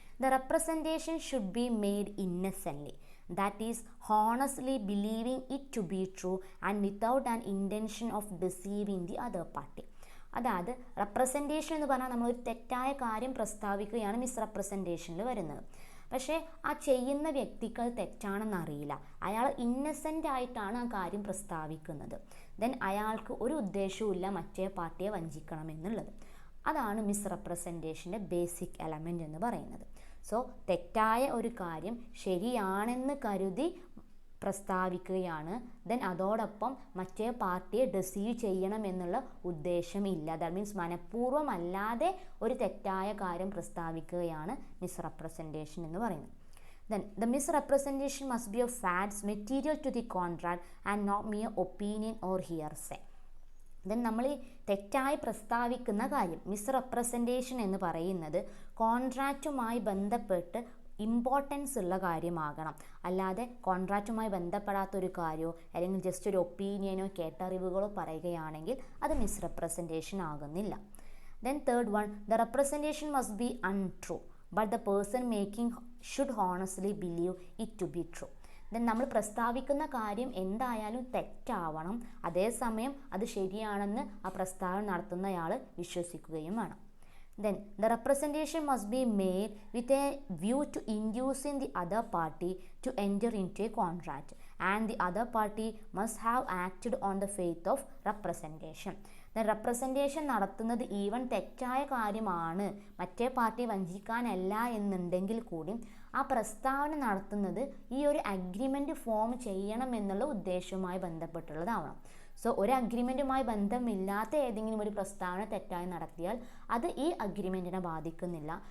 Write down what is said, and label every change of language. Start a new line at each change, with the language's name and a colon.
English: The representation should be made innocently, that is honestly believing it to be true and without an intention of deceiving the other party.
Malayalam: അതായത് representation എന്ന് പറഞ്ഞാൽ നമ്മളൊരു തെറ്റായ കാര്യം പ്രസ്താവിക്കുകയാണ് മിസ്റെപ്രസെൻറ്റേഷനിൽ വരുന്നത്. പക്ഷേ ആ ചെയ്യുന്ന വ്യക്തിക്ക് അത് തെറ്റാണെന്ന് അറിയില്ല, അയാൾ ഇന്നസെൻ്റ് ആയിട്ടാണ് ആ കാര്യം പ്രസ്താവിക്കുന്നത്. ദെൻ അയാൾക്ക് ഒരു ഉദ്ദേശവും ഇല്ല മറ്റേ പാർട്ടിയെ വഞ്ചിക്കണം എന്നുള്ളത്. അതാണ് മിസ്റെപ്രസെൻറ്റേഷൻ്റെ ബേസിക് എലമെൻ്റ് എന്ന് പറയുന്നത്. സോ തെറ്റായ ഒരു കാര്യം ശരിയാണെന്ന് കരുതി പ്രസ്താവിക്കുകയാണ്. ദെൻ അതോടൊപ്പം മറ്റേ പാർട്ടിയെ ഡെസീവ് ചെയ്യണം എന്നുള്ള ഉദ്ദേശമില്ല.
English: that means
Malayalam: മനഃപൂർവ്വമല്ലാതെ ഒരു തെറ്റായ കാര്യം പ്രസ്താവിക്കുകയാണ് മിസ്റെപ്രസെൻറ്റേഷൻ എന്ന് പറയുന്നത്.
English: Then the misrepresentation must be of facts material to the contract and not mere opinion or hearsay.
Malayalam: Then നമ്മൾ ഈ തെറ്റായി പ്രസ്താവിക്കുന്ന കാര്യം മിസ്റെപ്രസെൻറ്റേഷൻ എന്ന് പറയുന്നത് കോൺട്രാക്റ്റുമായി ബന്ധപ്പെട്ട് ഇമ്പോർട്ടൻസ് ഉള്ള കാര്യമാകണം. അല്ലാതെ കോൺട്രാക്റ്റുമായി ബന്ധപ്പെടാത്തൊരു കാര്യമോ അല്ലെങ്കിൽ ജസ്റ്റ് ഒരു ഒപ്പീനിയനോ കേട്ടറിവുകളോ പറയുകയാണെങ്കിൽ അത് മിസ്റെപ്രസെൻറ്റേഷൻ ആകുന്നില്ല.
English: Then third one, the representation must be untrue but the person making should honestly believe it to be true.
Malayalam: Then നമ്മൾ പ്രസ്താവിക്കുന്ന കാര്യം എന്തായാലും തെറ്റാവണം, അതേസമയം അത് ശരിയാണെന്ന് ആ പ്രസ്താവന നടത്തുന്നയാൾ വിശ്വസിക്കുകയും വേണം.
English: Then the representation must be made with a view to inducing the other party to enter into a contract, and the other party must have acted on the faith of representation.
Malayalam: The representation നടത്തുന്നത് even തെറ്റായ കാര്യമാണ്, മറ്റേ party വഞ്ചിക്കാനല്ല എന്നുണ്ടെങ്കിൽ കൂടി ആ പ്രസ്താവന നടത്തുന്നത് ഈ ഒരു അഗ്രിമെൻറ്റ് ഫോം ചെയ്യണം എന്നുള്ള ഉദ്ദേശവുമായി ബന്ധപ്പെട്ടുള്ളതാവണം. സോ ഒരു അഗ്രിമെൻറ്റുമായി ബന്ധമില്ലാത്ത ഏതെങ്കിലും ഒരു പ്രസ്താവന തെറ്റായി നടത്തിയാൽ അത് ഈ അഗ്രിമെൻറ്റിനെ ബാധിക്കുന്നില്ല.